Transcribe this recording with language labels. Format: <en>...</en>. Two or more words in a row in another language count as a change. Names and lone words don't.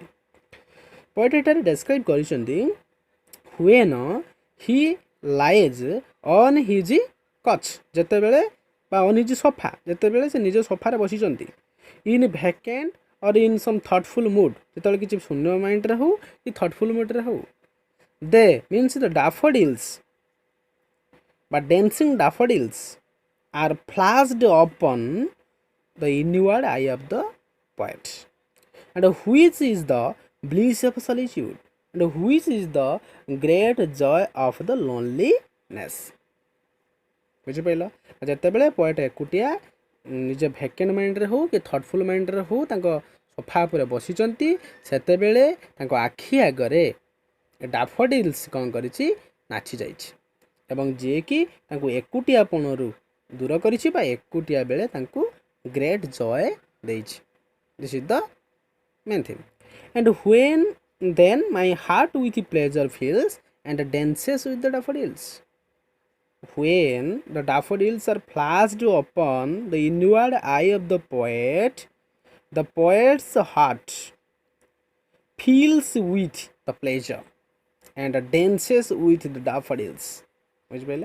<or>ପଏଟ୍ ଏଠାରେ ଡେସ୍କ୍ରାଇବ୍ କରିଛନ୍ତି</or> <en>when he lies on his couch,</en> <or>ଯେତେବେଳେ ବା</or> <en>on his sofa,</en> <or>ଯେତେବେଳେ ସେ ନିଜ ସୋଫାରେ ବସିଛନ୍ତି।</or> <en>in vacant or in some thoughtful mood,</en> <or>ଯେତେବେଳେ କିଛି ଶୂନ୍ୟ ମାଇଣ୍ଡରେ ହେଉ କି</or> <en>thoughtful moodre</en> <or>ହେଉ।</or> <en>they means the daffodils ବା dancing daffodils are flashed upon the inward eye of the poet, and which is the bliss of solitude, and which is the great joy of the loneliness.</en> <or>ବୁଝିପାରିଲ, ଯେତେବେଳେ ପଏଟ୍ ଏକୁଟିଆ ନିଜ</or> <en>vacant mindre</en> <or>ହେଉ କି</or> <en>thoughtful mindre</en> <or>ହେଉ ତାଙ୍କ ସୋଫା ଉପରେ ବସିଛନ୍ତି, ସେତେବେଳେ ତାଙ୍କ ଆଖି ଆଗରେ ଡାଫୋଡିଲ୍ସ କ'ଣ କରିଛି, ନାଚି ଯାଇଛି, ଏବଂ ଯିଏକି ତାଙ୍କୁ ଏକୁଟିଆପଣରୁ ଦୂର କରିଛି ବା ଏକୁଟିଆ ବେଳେ ତାଙ୍କୁ</or> <en>great joy</en> <or>ଦେଇଛି।</or> <en>this is the main theme. and when then my heart with pleasure fills and dances with the daffodils. When the daffodils are flashed upon the inward eye of the poet's heart fills with the pleasure and dances with the daffodils.</en> <or>ବୁଝିପାରିଲେ?</or>